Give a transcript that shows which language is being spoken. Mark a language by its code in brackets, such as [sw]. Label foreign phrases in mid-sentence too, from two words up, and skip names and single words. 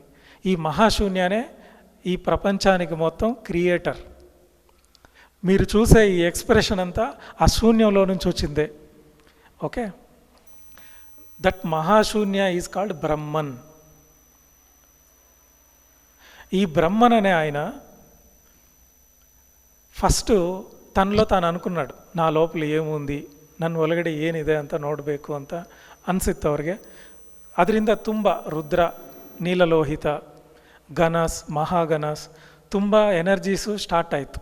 [te] ఈ మహాశూన్యనే ఈ ప్రపంచానికి మొత్తం క్రియేటర్. మీరు చూసే ఈ ఎక్స్ప్రెషన్ అంతా ఆ శూన్యంలో నుంచి వచ్చిందే. [en] Okay, that Mahashunya is called Brahman. [te] ఈ బ్రహ్మన్ అనే ఆయన ఫస్టు తన్నలో తాను అన్కొండాడు, నా లోపల ఏముంది, [kn] ನನ್ನ ಒಳಗಡೆ ಏನಿದೆ ಅಂತ ನೋಡಬೇಕು ಅಂತ ಅನಿಸಿತ್ತು ಅವ್ರಿಗೆ. ಅದರಿಂದ ತುಂಬ ರುದ್ರ, ನೀಲಲೋಹಿತ, ಗಣಸ್, ಮಹಾಗಣಸ್ ತುಂಬ ಎನರ್ಜೀಸು ಸ್ಟಾರ್ಟ್ ಆಯಿತು.